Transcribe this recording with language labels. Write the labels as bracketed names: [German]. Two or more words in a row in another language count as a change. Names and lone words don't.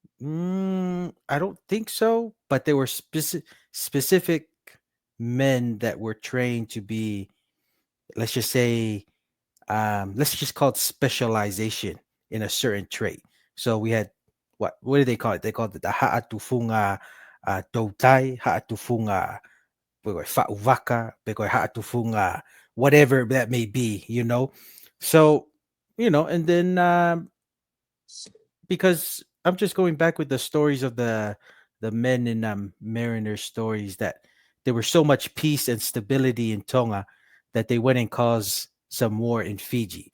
[English] I don't think so. But there were specific men that were trained to be, let's just say, let's just call it specialization in a certain trait. So we had what do they call it? [Tongan] They called it the ha'atufunga doutai, ha'atufunga fa'uvaka, ha'atufunga, [English] whatever that may be, you know. So, and then because I'm just going back with the stories of the men in Mariner stories that there was so much peace and stability in Tonga that they went and caused some war in Fiji.